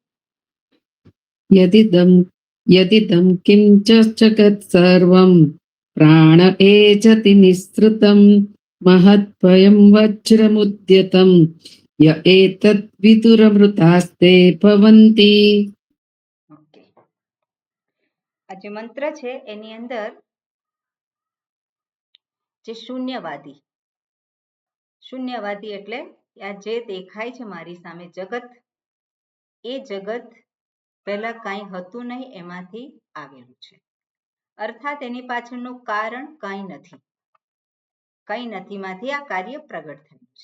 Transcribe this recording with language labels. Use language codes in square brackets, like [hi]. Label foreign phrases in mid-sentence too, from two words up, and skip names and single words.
[sa] यदिदं किञ्च जगत् सर्वं प्राण एजति निःसृतं महद्भयं वज्रमुद्यतं य एतद् विदुरमृतास्ते भवन्ति। ओके, [gu] આ જે મંત્ર છે એની અંદર જે શૂન્યવાદી એટલે આ જે દેખાય છે મારી સામે જગત, એ જગત પહેલા કાંઈ હતું નહીં એમાંથી આવેલું છે, અર્થાત એની પાછળનું કારણ કંઈ નથીમાંથી આ કાર્ય પ્રગટ થયું છે.